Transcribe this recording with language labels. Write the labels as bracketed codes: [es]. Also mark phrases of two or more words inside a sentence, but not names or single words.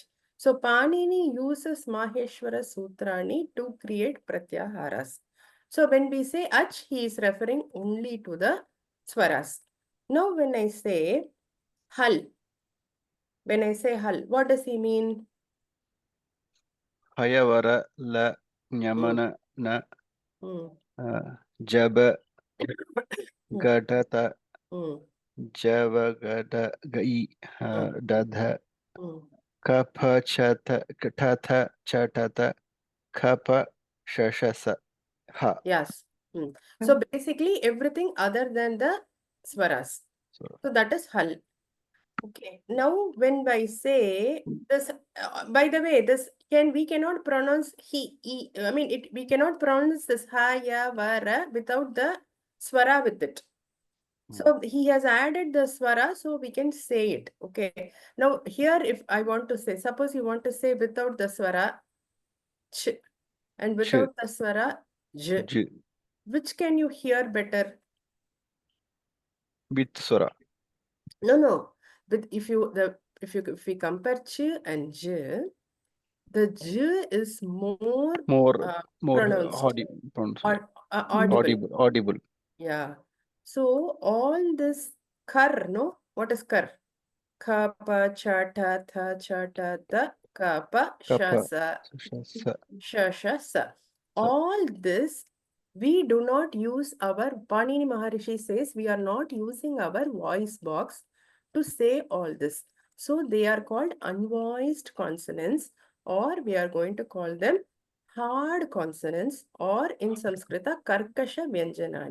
[en] So Panini uses Maheshwara Sutrani to create pratyaharas. So when we say ach, he is referring only to the swaras. Now when I say hal, what does he mean? Hayavara, La, Nyamana, Na, Jaba, Gadata, Java, Gada, Gai, Dadha, Kapha, Chata, Katata, Chatata, Kapha, Shashasa. Ha. Yes. So basically everything other than the swaras. So that is hal. Okay. Now when I say this, by the way, we cannot pronounce we cannot pronounce this ha, ya, va, ra without the swara with it. So he has added the swara, so we can say it. Okay. Now here, if I want to say, suppose you want to say without the swara, ch, and without the swara, j. Which can you hear better? With swara. No. But if we compare ch and j, the j is more pronounced. Audible. Yeah. So all this kar, no? What is kar? Ka, pa, cha, ta, tha, cha, ta, ta, ka, pa, sha, sa, sha, sha, sa. All this, we do not use our, Panini Maharishi says, we are not using our voice box to say all this. So they are called unvoiced consonants, or we are going to call them hard consonants, or in Sanskrita, [sa] कर्कश व्यञ्जनानि.